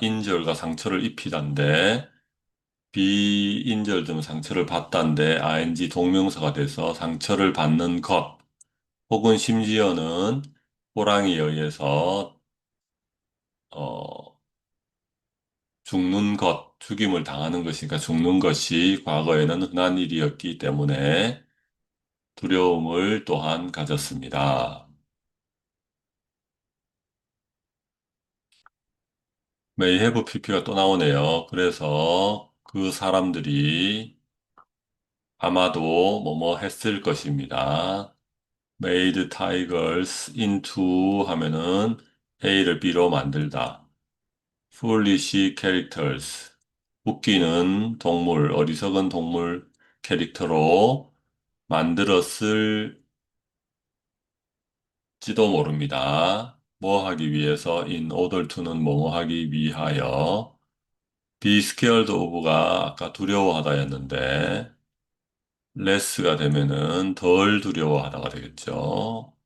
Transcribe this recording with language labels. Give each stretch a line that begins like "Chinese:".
Korean: 인절과 상처를 입히단데 비인절되면 상처를 받단데 ing 동명사가 돼서 상처를 받는 것 혹은 심지어는 호랑이에 의해서 어, 죽는 것, 죽임을 당하는 것이니까 죽는 것이 과거에는 흔한 일이었기 때문에 두려움을 또한 가졌습니다.
English: May have pp
Korean: 가 또 나오네요. 그래서 그 사람들이 아마도 뭐뭐 했을 것입니다.
English: Made tigers into
Korean: 하면은 A를 B로 만들다.
English: Foolish characters.
Korean: 웃기는 동물, 어리석은 동물 캐릭터로 만들었을지도 모릅니다. 뭐 하기 위해서
English: in order to
Korean: 는 뭐뭐 하기 위하여
English: be scared of
Korean: 가 아까 두려워하다였는데 less가 되면은 덜 두려워하다가 되겠죠.